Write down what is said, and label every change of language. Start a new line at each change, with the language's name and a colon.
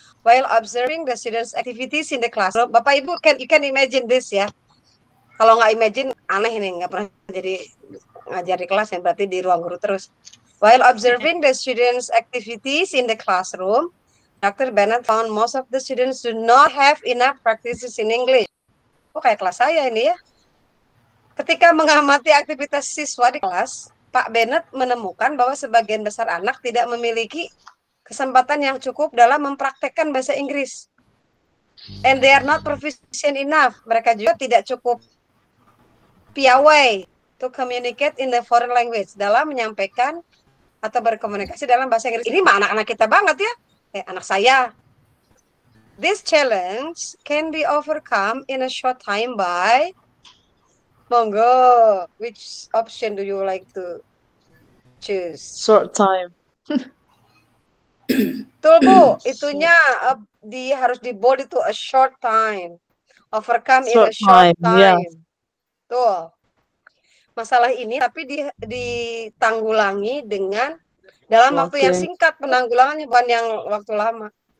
English: While observing the students' activities in the classroom, Bapak Ibu you can imagine this ya.
Indonesian: Kalau nggak imagine aneh nih, nggak pernah jadi ngajar di kelas ya, berarti di ruang guru terus.
English: While observing the students' activities in the classroom, Dr. Bennett found most of the students do not have enough practices in English.
Indonesian: Oh, kayak kelas saya ini ya. Ketika mengamati aktivitas siswa di kelas, Pak Bennett menemukan bahwa sebagian besar anak tidak memiliki kesempatan yang cukup dalam mempraktekkan bahasa Inggris.
English: And they are not proficient enough.
Indonesian: Mereka juga tidak cukup piawai
English: to communicate in the foreign language,
Indonesian: dalam menyampaikan atau berkomunikasi dalam bahasa Inggris. Ini mah anak-anak kita banget ya. Anak saya.
English: This challenge can be overcome in a short time by Monggo. Which option do you like to choose? Short time.
Indonesian: Betul, Bu. Itunya harus di bold itu
English: a short time. Overcome in a short time. Yeah.
Indonesian: Tuh. Masalah ini tapi ditanggulangi dengan dalam waktu yang singkat, penanggulangannya bukan yang waktu lama.